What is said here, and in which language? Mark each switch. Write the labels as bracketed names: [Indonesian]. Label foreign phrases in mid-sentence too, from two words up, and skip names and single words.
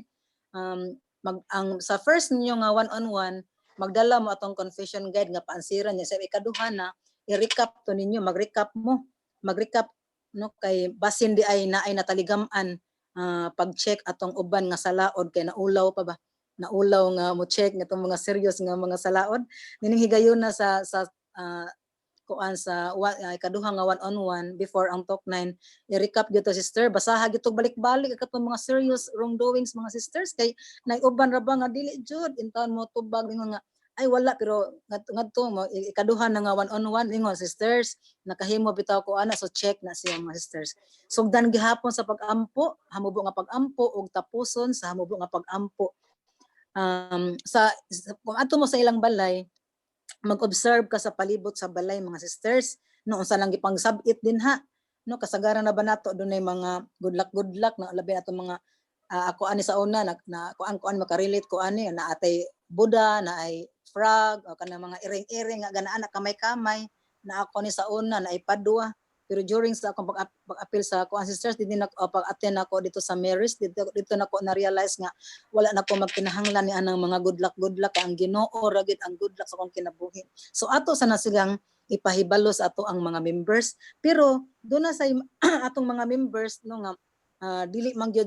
[Cebuano] Ang sa first ninyo nga one-on-one magdala mo atong [English] confession guide [Cebuano] nga paansiran niya sa ikaduha na i-recap to ninyo, mag-recap no, kay basin di ay naay nataligaman pag-check atong uban nga salaod kay naulaw pa ba, naulaw nga mo check nga itong mga serious nga mga salaod. Nining higayon na sa kuan sa ikaduha nga one-on-one before ang talk 9, i-recap dito sister, basaha gito balik-balik katong mga [English] serious wrongdoings [Cebuano] mga sisters kay naiuban ra ba nga dili jud intaon mo tubag ningon nga ay wala pero ngadto mo ikaduha na nga one-on-one ningon sisters nakahimo bitaw ko ana, so check na siya mga sisters. Sugdan gihapon sa pag-ampo, hamubo nga pag-ampo ug tapuson sa hamubo nga pag-ampo. Kung ato mo sa ilang balay, mag-observe ka sa palibot sa balay mga sisters, no, unsa lang gipang sabit din ha, no, kasagaran na ba nato dunay mga [English] good luck [Cebuano] na labi nato mga ako ani sa una na kuan makarelate ko ani na atay Buddha na ay frog o kana mga iring-iring nga ganaan na kamay-kamay na ako ni sa una na ay padua, pero during sa akong pag-appeal sa kuan sisters din na pag-attend ako dito sa Marys dito nako na realize nga wala na ko magkinahanglan ni anang mga [English] good luck [Cebuano] ang Ginoo ra gid ang [English] good luck [Cebuano] sa akong kinabuhi. So ato sana silang ipahibalo sa ato ang mga members, pero do na sa atong mga members no nga dili man gyud